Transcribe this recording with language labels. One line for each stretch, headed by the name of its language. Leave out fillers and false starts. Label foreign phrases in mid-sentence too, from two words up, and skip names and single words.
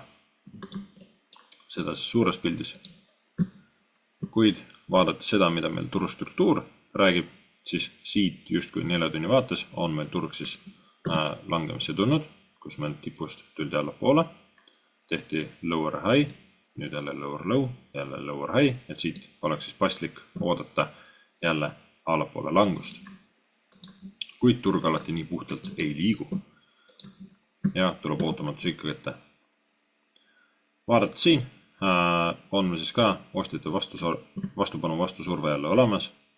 Estonian: Seda siis suures pildis. Kuid vaadates seda, mida meil turustruktuur räägib, siis siit justkui 4 tunni vaates on meil turg siis langemisse tulnud, kus meil tipust tuldi alla poole, tehti
English: lower high,
Estonian: nüüd jälle
English: lower low, jälle lower high,
Estonian: et siit oleks siis paslik oodata jälle allapoole langust. Kuid turg alati nii puhtalt ei liigu ja tuleb ootamatus ikka ette. Vaadates siin on meil siis ka ostjate vastupanu vastusurve jälle olemas.